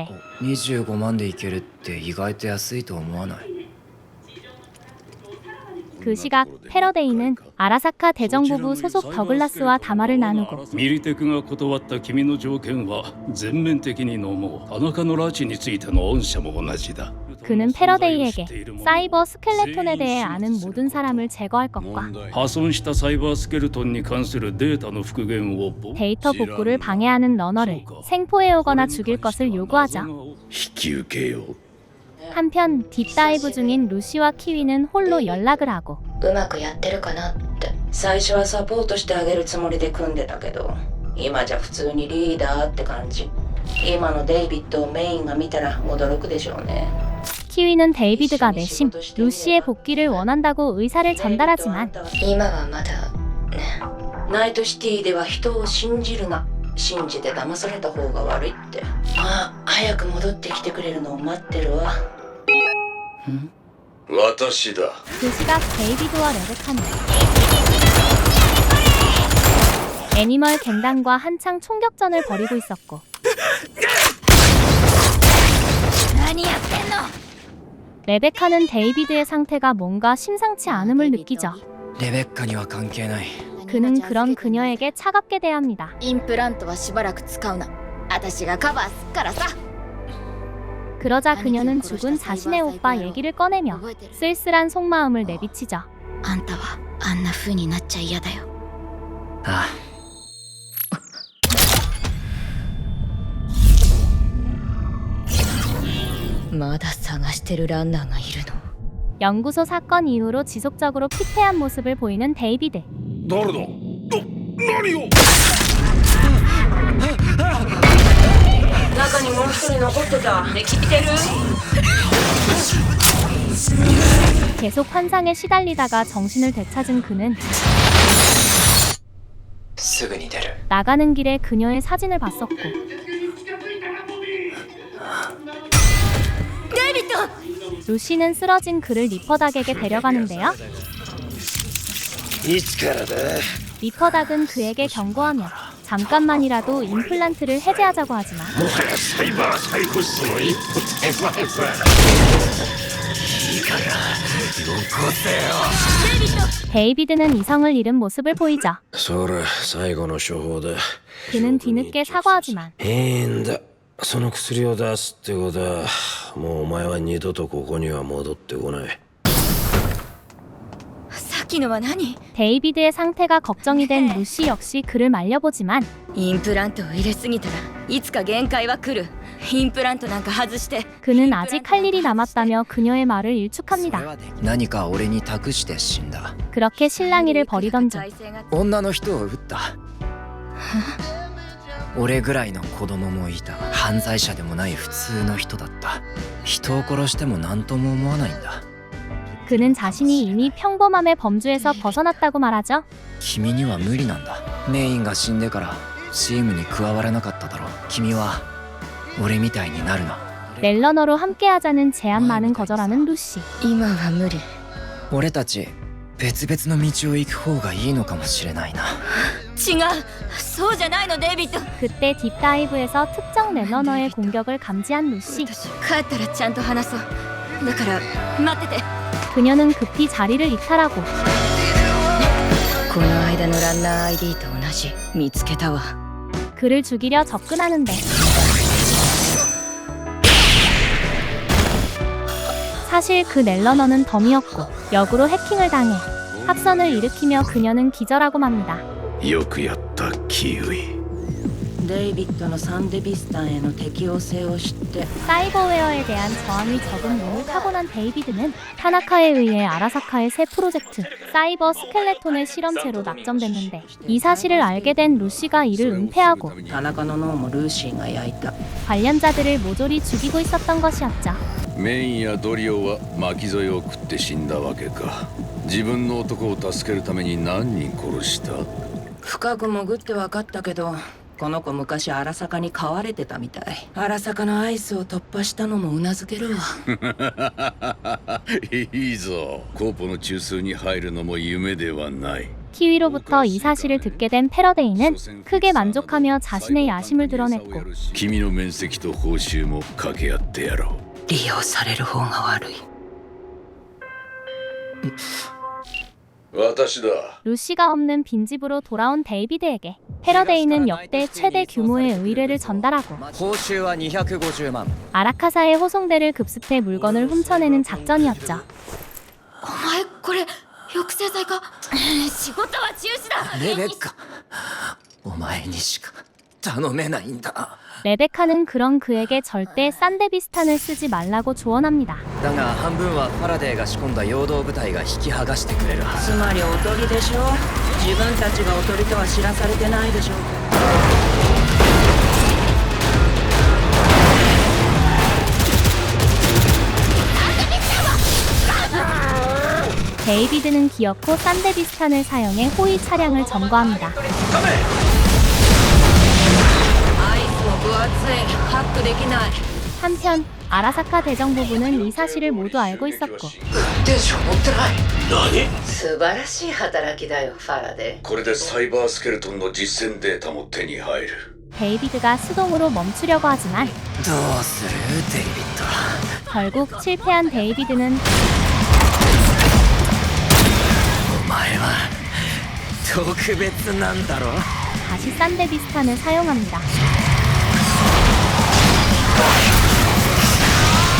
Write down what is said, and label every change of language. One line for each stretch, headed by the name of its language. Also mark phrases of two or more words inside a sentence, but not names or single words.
Japanese: 25 万でいけるって意外と安いと思わない？
Korean: 그 시각 패러데이는 아라사카 대정부부 소속 더글라스와 담화를 나누고
Japanese: ミリテクが断った君の条件は全面的に飲もう。田中の拉致についての御社も同じだ。
Korean: 그는 패러데이에게 사이버 스켈레톤에 대해 아는 모든 사람을 제거할 것과
Japanese: 破損したサイバースケルトンに関するデータの復元を
Korean: 데이터 복구를 방해하는 러너를 생포해오거나 죽일 것을 요구하죠.
Japanese: 引き受けよう。
Korean: 한편 딥다이브 중인 루시와 키위는 홀로 연락을 하고
Japanese: うまくやってるかなって。最初はサポートしてあげるつもりで組んでたけど、今じゃ普通にリーダーって感じ。今のデイビッドをメインが見たら驚くでしょうね。
Korean: 키위는 데이비드가 내심 루시의 복귀를 원한다고 의사를 전달하지만
Japanese: 今はまだね。ナイトシティでは人を信じるな。信じて騙された方が悪いって。まあ早く戻ってきてくれるのを待ってるわ。私だ。
Korean: 그 시각 데이비드와 레베카는 애니멀 갱단과 한창 총격전을 벌이고 있었고
Japanese: 何やってんの？
Korean: 레베카는 데이비드의 상태가 뭔가 심상치 않음을 느끼죠.
Japanese: レベッカには関係ない。
Korean: 그는 그런 그녀에게 차갑게 대합니다.
Japanese: インプラントはしばらく使うな。私がカバーすっからさ。
Korean: 그러자 그녀는 죽은 자신의 오빠 얘기를 꺼내며 쓸쓸한 속마음을 내비치죠.
Japanese: あんたはあんな風になっちゃ嫌だよ。あまだ探してるランナーがいるの。
Korean: 연구소 사건 이후로 지속적으로 피폐한 모습을 보이는 데이비드.
Japanese: 誰だ何を中にもう一人残ってた。で、聞いてる？
Korean: 계속 환상에 시달리다가 정신을 되찾은 그는
Japanese: すぐに出る
Korean: 나가는 길에 그녀의 사진을 봤었고
Japanese: デイビッド！
Korean: 루시는 쓰러진 그를 리퍼닥에게 데려가는데요.
Japanese: いつからだ
Korean: 리퍼닥은 그에게 경고하며 잠깐만이라도 임플란트를 해제하자고 하지만
Japanese: もはやサイバーサイコスの一歩手前だいいからよこせよ
Korean: 데이비드는 이성을 잃은 모습을 보이죠.
Japanese: それ最後の処方だ
Korean: 그는 뒤늦게 사과하지만
Japanese: いいんだその薬を出すってことはもうお前は二度とここには戻ってこない。さっきのは何？
Korean: 데이비드의 상태가 걱정이 된 루시 역시 그를 말려보지만
Japanese: インプラントを入れすぎたらいつか限界は来る。インプラントなんか外して。
Korean: 그는 아직 할 일이 남았다며 그녀의 말을 일축합니다.
Japanese: 何か俺に託して死んだ
Korean: 그렇게 실랑이를 벌이던 중
Japanese: 女の人を撃った俺ぐらいの子供もいた犯罪者でもない普通の人だった人を殺しても何とも思わないんだ
Korean: 그는 자신이 이미 평범함의 범주에서 벗어났다고 말하죠.
Japanese: 君には無理なんだメインが死んでからチームに加わらなかっただろ君は俺みたいになるな
Korean: 넬러너로 함께하자는 제안만은 거절하는 루시.
Japanese: 今は無理。俺たち別々の道を行く方がいいのかもしれないな違う。そうじゃないのデイビッド。
Korean: 그때 딥다이브에서 특정 넬러너의 공격을 감지한 루시.
Japanese: 帰ったらちゃんと話そう。だから待ってて。
Korean: 그녀는 급히 자리를 이탈하고
Japanese: この間のランナー ID と同じ。見つけたわ。
Korean: 그를 죽이려 접근하는데 사실 그 넬러너는 덤이었고 역으로 해킹을 당해 합선을 일으키며 그녀는 기절하고 맙니다.
Japanese: よくやったキウイデイビッドのサンデビスタンへの適応性を知って
Korean: 사이버웨어에 대한 저항이 적은 몸을 타고난 데이비드는 타나카에 의해 아라사카의 새 프로젝트 사이버 스켈레톤의 실험체로 낙점됐는데 이 사실을 알게 된 루시가 이를 은폐하고
Japanese: 田中の脳もルーシーが焼いた。
Korean: 관련자들을 모조리 죽이고 있었던 것이었죠.
Japanese: メインやドリオは巻き添えを食って死んだわけか自分の男を助けるために何人殺した深く潜って分かったけどこの子昔荒坂に飼われてたみたい。荒坂のアイスを突破したのもうなずけるわ。いいぞコーポの中枢に入るのも夢ではない
Korean: 키위로부터 이 사실을 듣게 된 패러데이는 크게 만족하며 자신의 야심을 드러냈고
Japanese: 君の面積と報酬も掛け合ってやろう利用される方が悪い。私だ
Korean: 루시가 없는 빈집으로 돌아온 데이비드에게 패러데이는 역대 최대 규모의 의뢰를 전달하고
Japanese: 報酬は250万
Korean: 아라카사의 호송대를 급습해 물건을 훔쳐내는 작전이었죠.
Japanese: お前これ抑制剤か。仕事は中止だ。レベッカお前にしか頼めないんだ
Korean: 레베카는 그런 그에게 절대 산데비스탄을 쓰지 말라고 조언합니다.
Japanese: だが半分はファラデーが仕込んだ陽動部隊が引き剥がしてくれるはずつまりおとりでしょ。自分たちがおとりとは知らされてないでしょ。
Korean: 데이비드는 기어코 산데비스탄을 사용해 호위 차량을 점거합니다.
Japanese: アイスも分厚い。ハックできない。
Korean: 한편 아라사카 대정부부는 이 사실을 모두 알고 있었고
Japanese: 素晴らしい働きだよ、ファラデー。これでサイバースケルトンの実践データも手に入る
Korean: 데이비드가 수동으로 멈추려고 하지만
Japanese: どうするデイビッド
Korean: 결국 실패한 데이비드는
Japanese: お前は特別なんだろ
Korean: 다시 산데비스탄을 사용합니다.